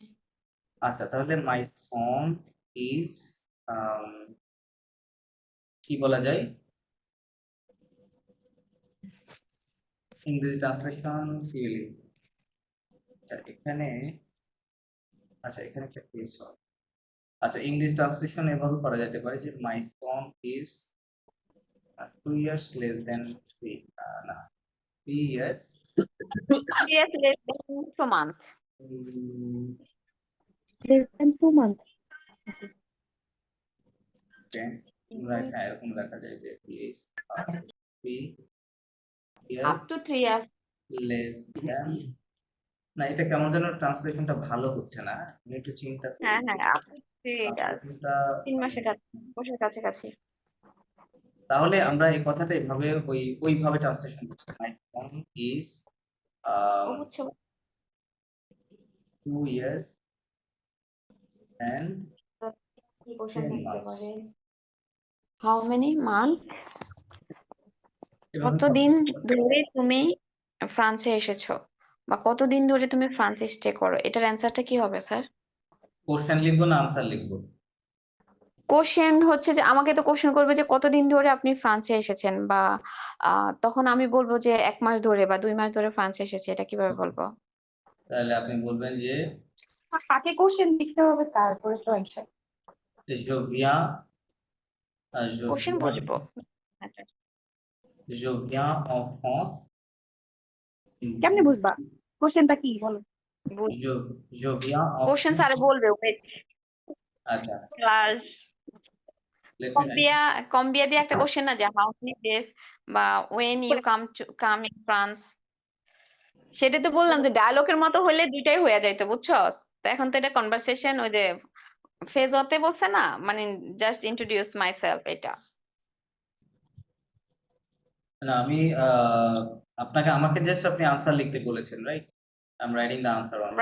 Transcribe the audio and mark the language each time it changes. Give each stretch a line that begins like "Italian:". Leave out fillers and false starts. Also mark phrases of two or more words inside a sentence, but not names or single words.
Bangla: আচ্ছা তাহলে
English: my phone is
Bangla: কি বলা যায় ইংরেজি ট্রান্সলেশন কি লিখব? আচ্ছা এখানে আচ্ছা এখানে একটা কেস হয়। আচ্ছা
English: English translation
Bangla: এভাবে করা যেতে পারে যে
English: my phone is 2 years less than 3
Bangla: না
English: 3 years Yes, less than 2 months. less than 2 months
Bangla: হ্যাঁ এরকম লেখা যায় যে is 3
English: Up years to 3 years. less than
Bangla: না এটা কেমন যেন ট্রান্সলেশনটা ভালো হচ্ছে না, আমি একটু চিন্তা করি হ্যাঁ, হ্যাঁ,
English: up to 3 years.
Bangla: ট্রান্সলেশনটা 3 মাসের কাছাকাছি। তাহলে আমরা এই কথাটা এভাবে ওইভাবে ট্রান্সলেশন করছি
English: my phone is
Bangla: ও বুঝছে
English: 2 years and
Bangla: কি কোশ্চেন 10 লিখতে
English: months
Bangla: পারে?
English: How many months?
Bangla: এভাবে কতদিন ধরে তুমি ফ্রান্সে এসেছো বা কতদিন ধরে তুমি ফ্রান্সে স্টে করো, এটার অ্যান্সারটা কি হবে স্যার? কোশ্চেন লিখবো না আনসার লিখবো? কোশ্চেন হচ্ছে যে আমাকে তো কোশ্চেন করবে যে কতদিন ধরে আপনি ফ্রান্সে এসেছেন বা তখন আমি বলবো যে 1 মাস ধরে বা 2 মাস ধরে ফ্রান্সে এসেছি, এটা কিভাবে বলবো? তাহলে আপনি বলবেন যে আগে কোশ্চেন লিখতে হবে তারপরে তো অ্যান্সার
French: je viens
Bangla: কোশ্চেন বুঝবো।
French: je viens en France
Bangla: কেমনে বুঝবা কোশ্চেনটা কি বলো
French: je je viens en
Bangla: কোশ্চেন
French: France
Bangla: স্যার বলবে ওয়েট আচ্ছা ক্লাস লেখেন কম্বিয়া দিয়ে একটা কোশ্চেন না যে
English: how many days
Bangla: বা
English: when you come in France,
Bangla: সেটা তো বললাম যে ডায়লগের মতো হলে দুইটাই হয়ে যাইতো বুঝছস। তো এখন তো এটা কনভারসেশন ওই যে ফেজ হতে বলছে না, মানে
English: just introduce myself
Bangla: এটা। না আমি আপনাকে আমাকে জাস্ট আপনি আনসার লিখতে বলেছেন রাইট,
English: I am writing the answer on